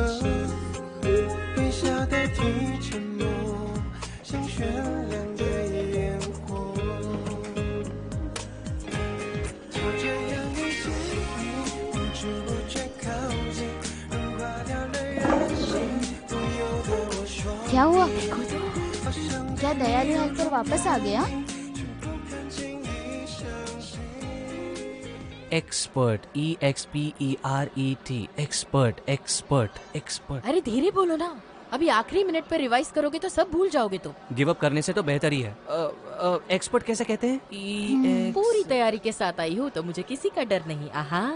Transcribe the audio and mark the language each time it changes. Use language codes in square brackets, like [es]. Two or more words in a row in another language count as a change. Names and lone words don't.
[zh] 微笑代替沉默，像绚烂的烟火。就这样遇见你，不知不觉靠近，融化掉了人性，不由得我说。 [hi] क्या हुआ? [zh] 好像 [hi] क्या दयालु हेल्पर वापस आ गया? [zh] 不肯轻易相信。 [en] Expert, EXPERET, expert expert expert. [hi] अरे धीरे बोलो ना, अभी आखिरी मिनट पर रिवाइज करोगे तो सब भूल जाओगे तुम। [en] give up [hi] करने से तो बेहतर ही है। एक्सपर्ट कैसे कहते हैं? पूरी तैयारी के साथ आई हूँ तो मुझे किसी का डर नहीं।